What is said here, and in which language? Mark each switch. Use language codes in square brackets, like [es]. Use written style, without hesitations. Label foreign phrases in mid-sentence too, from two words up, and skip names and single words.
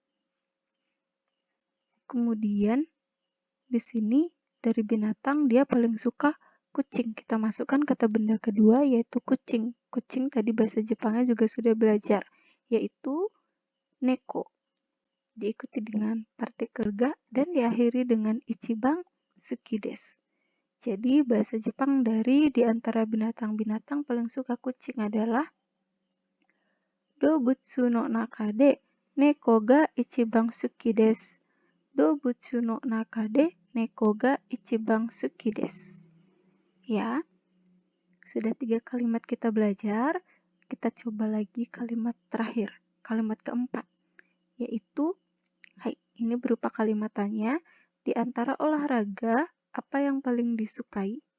[id] Kemudian di sini dari binatang dia paling suka kucing. Kita masukkan kata benda kedua yaitu kucing. Kucing tadi bahasa Jepangnya juga sudah belajar, yaitu neko. Diikuti dengan partikel ga dan diakhiri dengan [ja] 一番好きです. [id] Jadi bahasa Jepang dari di antara binatang-binatang paling suka kucing adalah [ja] 動物の中で猫が一番好きです. 動物の中で猫が一番好きです. [id] Ya, sudah 3 kalimat kita belajar. Kita coba lagi kalimat terakhir, kalimat keempat, yaitu hai, ini berupa kalimat tanya. Di antara olahraga, apa yang paling disukai?